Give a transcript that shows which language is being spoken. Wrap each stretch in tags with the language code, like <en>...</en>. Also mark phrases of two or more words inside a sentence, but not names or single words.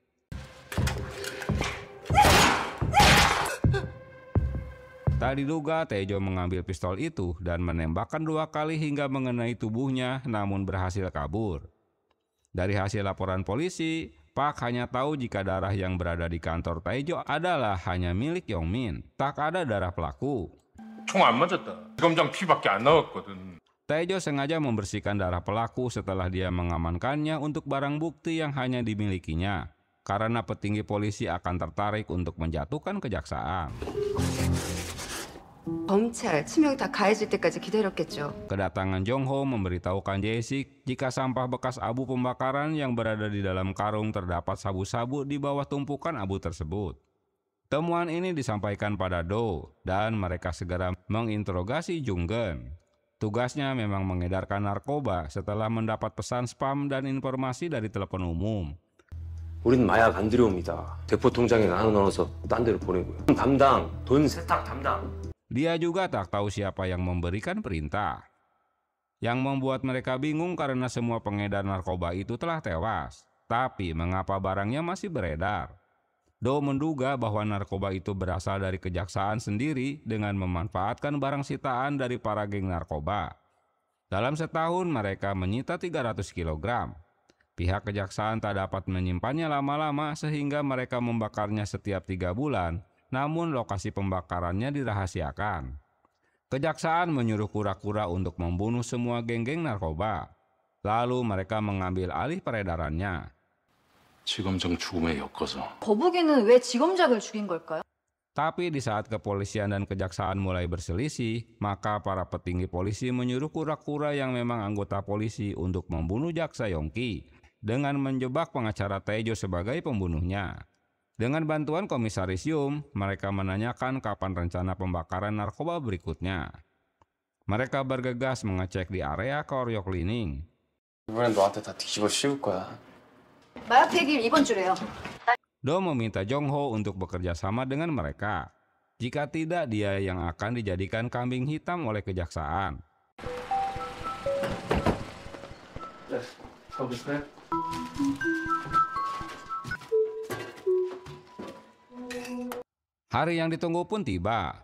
<id>Tak diduga Taejo mengambil pistol itu dan menembakkan 2 kali hingga mengenai tubuhnya namun berhasil kabur. Dari hasil laporan polisi, Park hanya tahu jika darah yang berada di kantor Taejo adalah hanya milik Yongmin. Tak ada darah pelaku.</id> <ko>총 안 맞았다. 지검장 피밖에 안 나왔거든.</ko> <id>Taejo sengaja membersihkan darah pelaku setelah dia mengamankannya untuk barang bukti yang hanya dimilikinya. Karena petinggi polisi akan tertarik untuk menjatuhkan kejaksaan.</id> <ko>검찰 치명 다 가해질 때까지 기다렸겠죠.</ko> <id>Kedatangan Jongho memberitahukan Jae-sik jika sampah bekas abu pembakaran yang berada di dalam karung terdapat sabu-sabu di bawah tumpukan abu tersebut. Temuan ini disampaikan pada Do dan mereka segera menginterogasi Junggen. Tugasnya memang mengedarkan narkoba setelah mendapat pesan spam dan informasi dari telepon umum.</id> <ko>우린 마약 안 들여옵니다. 대포 통장에 나눠서 딴 데로 보내고요. 담당, 돈 세탁 담당.</ko> <id>Dia juga tak tahu siapa yang memberikan perintah. Yang membuat mereka bingung karena semua pengedar narkoba itu telah tewas. Tapi mengapa barangnya masih beredar? Do menduga bahwa narkoba itu berasal dari kejaksaan sendiri dengan memanfaatkan barang sitaan dari para geng narkoba. Dalam setahun mereka menyita 300 kg. Pihak kejaksaan tak dapat menyimpannya lama-lama sehingga mereka membakarnya setiap 3 bulan, namun lokasi pembakarannya dirahasiakan. Kejaksaan menyuruh kura-kura untuk membunuh semua geng-geng narkoba. Lalu mereka mengambil alih peredarannya.</id> <ko>지검장 죽음에 엮어서 거북이는 왜 지검장을 죽인 걸까요?</ko> <id>Tapi di saat kepolisian dan kejaksaan mulai berselisih, maka para petinggi polisi menyuruh kura-kura yang memang anggota polisi untuk membunuh Jaksa Yongki dengan menjebak pengacara Taejo sebagai pembunuhnya. Dengan bantuan Komisaris Yum, mereka menanyakan kapan rencana pembakaran narkoba berikutnya. Mereka bergegas mengecek di area Koryo Cleaning.</id> <ko>이번엔 너한테 다 뒤집어 씌울 거야. 마약 폐기일 이번 주래요.</ko> <id>Do meminta Jongho untuk bekerja sama dengan mereka. Jika tidak, dia yang akan dijadikan kambing hitam oleh kejaksaan. Hari yang ditunggu pun tiba.</id>